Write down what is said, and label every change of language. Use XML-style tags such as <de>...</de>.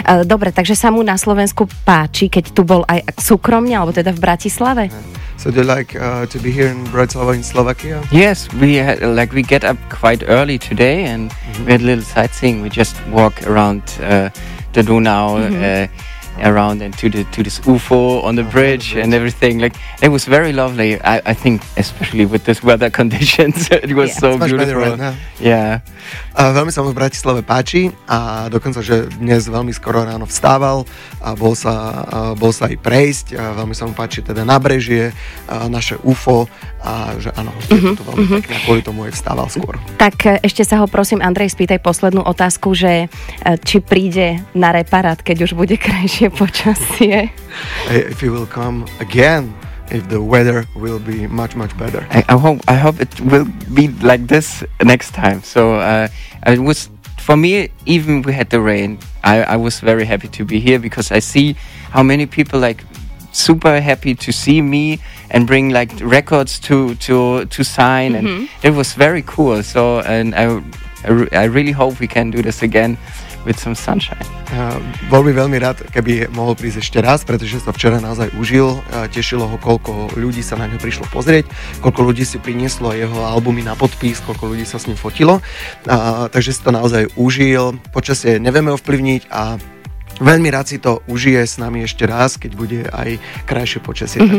<sk>Dobre, takže sa mu na Slovensku páči, keď tu bol aj súkromne, alebo teda v Bratislave?</sk> <en>So do you like to be here in Bratislava in Slovakia? Yes, we get up quite early today and mm-hmm. we had a little sightseeing. We just walk around the Donau, mm-hmm. around and to this UFO on the bridge and everything. Like, it was very lovely. I think especially with this weather conditions, it was so beautiful. Right, yeah.</en> <sk>Veľmi sa mu v Bratislave páči a dokonca, že dnes veľmi skoro ráno vstával a bol sa aj prejsť. Veľmi sa mu páči teda nábrežie, naše UFO a že áno, to veľmi pekne, kvôli tomu aj vstával skôr. Tak ešte sa ho prosím, Andrej, spýtaj poslednú otázku, že či príde na reparát, keď už bude krajšie počasie.</sk> <en>If he will come again. If the weather will be much, much better. I hope it will be like this next time. So it was, for me, even we had the rain, I was very happy to be here because I see how many people like super happy to see me and bring like records to sign. Mm-hmm. And it was very cool. So, and I really hope we can do this again with some sunshine.</en> <sk>Bol by veľmi rád, keby mohol prísť ešte raz, pretože sa včera naozaj užil. Tešilo ho, koľko ľudí sa na ňo prišlo pozrieť, koľko ľudí si prinieslo jeho albumy na podpis, koľko ľudí sa s ním fotilo. Takže si to naozaj užil. Počasie nevieme ovplyvniť a veľmi rád si to užije s nami ešte raz, keď bude aj krajšie počasie, mm-hmm.</sk>